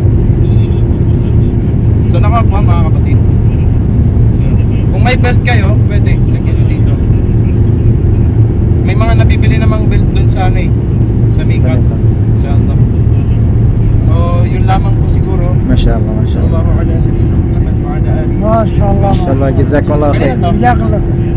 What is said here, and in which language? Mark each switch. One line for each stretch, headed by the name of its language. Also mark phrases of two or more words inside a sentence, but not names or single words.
Filipino: So nakakuha mga kapatid. Kung may belt kayo, pwede. Lagyan nyo dito. May mga nabibili namang belt dun sa ano eh. Sa makeup. Inshallah. So yun lamang po siguro.
Arabic: ما شاء الله، ما شاء الله. صلى الله على نبينا محمد وعلى آله. ما شاء الله ما شاء الله، جزاك الله خير.
Filipino: Ganyan to.
Arabic: جزاك الله خير